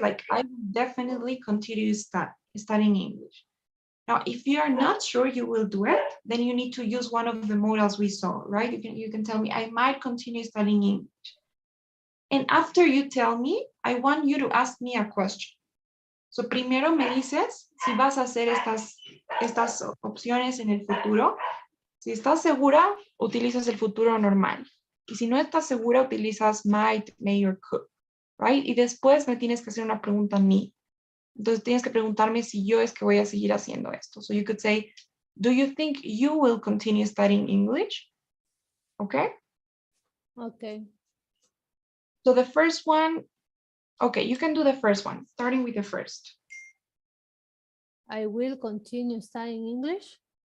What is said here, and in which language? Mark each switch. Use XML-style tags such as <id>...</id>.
<en>Like I will definitely continue studying English. Now, if you are not sure you will do it, then you need to use one of the modals we saw, right? You can tell me, I might continue studying English. And after you tell me, I want you to ask me a question.</en> <es>So primero me dices si vas a hacer estas opciones en el futuro. Si estás segura, utilizas el futuro normal. Y si no estás segura, utilizas might, may, or could, right? Y después me tienes que hacer una pregunta a mí. Entonces tienes que preguntarme si yo es que voy a seguir haciendo esto.</es> <en>So you could say, do you think you will continue studying English? Okay? Okay. So the first one, okay, you can do the first one, starting with the first. I will continue studying English.</en>